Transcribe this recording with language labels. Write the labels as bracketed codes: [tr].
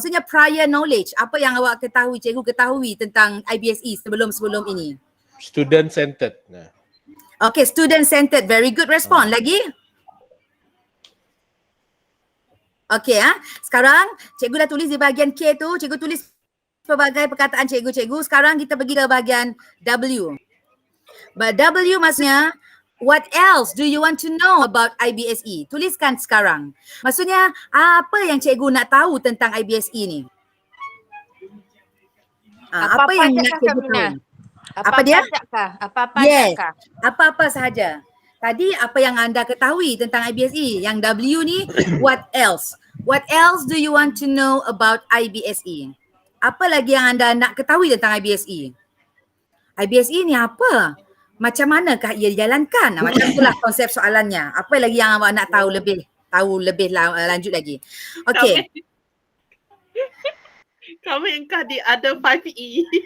[ms] Maksudnya [en] prior knowledge. [ms] Apa yang awak ketahui, cikgu ketahui tentang IBSE sebelum ini? [en] Student centered. Okey, student centered. Very good respon. [ms] Lagi? Okey, sekarang cikgu dah tulis di bahagian K tu. Cikgu tulis pelbagai perkataan cikgu-cikgu. Sekarang kita pergi ke bahagian W. [en] But W [ms] maksudnya, [en] what else do you want to know about IBSE? [ms] Tuliskan sekarang. Maksudnya, apa yang cikgu nak tahu tentang IBSE ni? Apa yang nak cikgu tahu? Apa dia? Apa-apa [en] Yes. [ms] kah? Apa-apa sahaja. Tadi apa yang anda ketahui tentang IBSE? Yang W ni, [en] what else? What else do you want to know about IBSE? [ms] Apa lagi yang anda nak ketahui tentang IBSE? IBSE ni apa? Macam manakah ia dijalankan? Macam itulah konsep soalannya. Apa lagi yang awak nak tahu lebih lanjut lagi? Okey. Kami engkau di ada 5E.